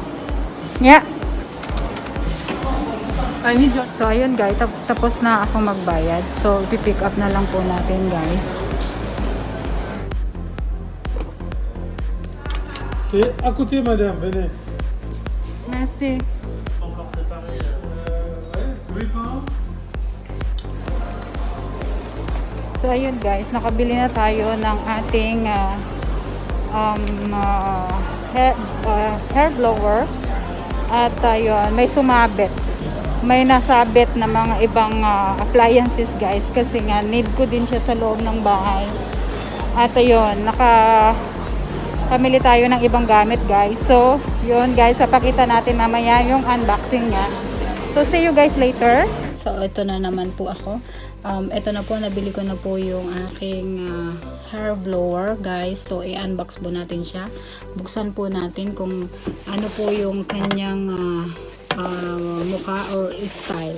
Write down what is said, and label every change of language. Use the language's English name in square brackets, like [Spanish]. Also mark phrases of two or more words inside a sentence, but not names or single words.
[English] Yeah. I need your... [Filipino] So ayun guys, tapos na ako magbayad. So ipipick up na lang po natin guys. [French] C'est à côté, madame, venez. Merci. Encore préparé. Oui, pas. [Filipino] So ayun guys, nakabili na tayo ng ating [English] hair blower. [Filipino] At ayun, may sumabit. May nasabit na mga ibang appliances guys, kasi nga need ko din siya sa loob ng bahay. At ayun, pamili tayo ng ibang gamit guys. So yun guys, papakita natin mamaya yung unboxing niya. [English] So see you guys later. [Filipino] So ito na naman po ako. Ito na po, nabili ko na po yung aking [English] hair blower [Filipino] guys. So i-unbox po natin siya. Buksan po natin kung ano po yung kanyang mukha or style.